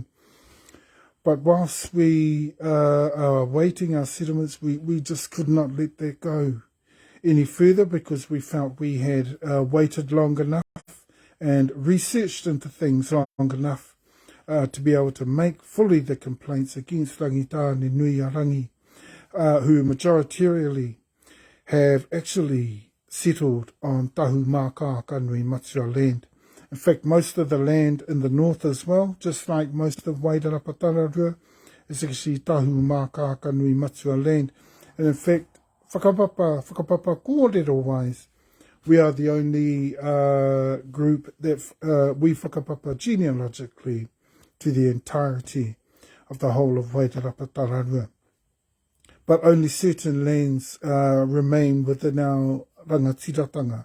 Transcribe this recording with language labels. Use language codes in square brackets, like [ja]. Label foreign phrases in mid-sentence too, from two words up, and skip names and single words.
[en] But whilst we are awaiting our settlements, we just could not let that go any further, because we felt we had waited long enough and researched into things long enough to be able to make fully the complaints against Rangitā Nui a Rangi, who majoritarily have actually settled on Tahumaakaakanuimatua land. In fact, most of the land in the north as well, just like most of Wairarapa Tararua, is actually Tahumaakaakanuimatua land. And in fact, [mi] whakapapa kōrero- [en] wise, we are the only group that we whakapapa genealogically to the entirety of the whole of Wairarapa Tararua. But only certain lands remain within our rangatiratanga.